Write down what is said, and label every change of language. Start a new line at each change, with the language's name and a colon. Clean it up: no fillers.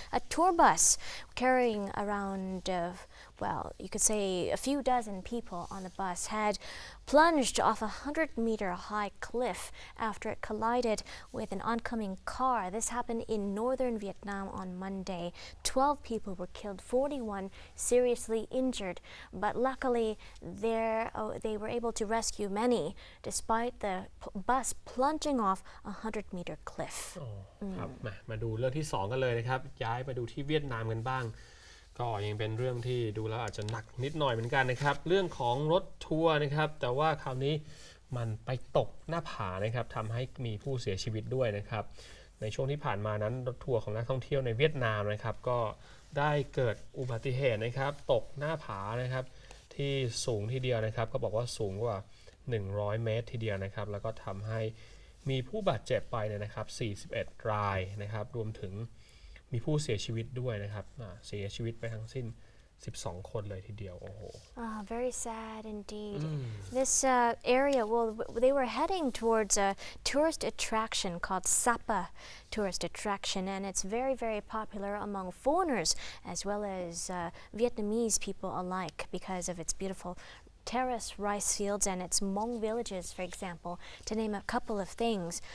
English: A tour bus carrying around, you could say a few dozen people on the bus had plunged off a 100-meter high cliff after it collided with an oncoming car. This happened in northern Vietnam on Monday. 12 people were killed, 41 seriously injured, but luckily they were able to rescue many despite the bus plunging off a 100-meter cliff.
Thai: ครับมาดูเรื่องที่2กันเลยนะครับย้ายมาดูที่เวียดนามกันบ้างก็ยังเป็นเรื่องที่ดูแล้วอาจจะหนักนิดหน่อยเหมือนกันนะครับเรื่องของรถทัวร์นะครับแต่ว่าคราวนี้ มันไปตกหน้าผานะครับทำให้มีผู้เสียชีวิตด้วยนะครับในช่วงที่ผ่านมานั้นรถทัวร์ของนักท่องเที่ยวในเวียดนามนะครับก็ได้เกิดอุบัติเหตุนะครับตกหน้าผานะครับที่สูงทีเดียวนะครับก็บอกว่าสูงกว่า100 เมตรทีเดียวนะครับแล้วก็ทำให้มีผู้บาดเจ็บไปเนี่ยนะครับ41 รายนะครับรวมถึงมีผู้เสียชีวิตด้วยนะครับเสียชีวิตไปทั้งสิ้น12 คนเลยทีเดียวโอ้โห
English: Very sad indeed. This area, they were heading towards a tourist attraction called Sapa tourist attraction, and it's very, very popular among foreigners as well as Vietnamese people alike because of its beautiful terrace rice fields and its Hmong villages, for example, to name a couple of things.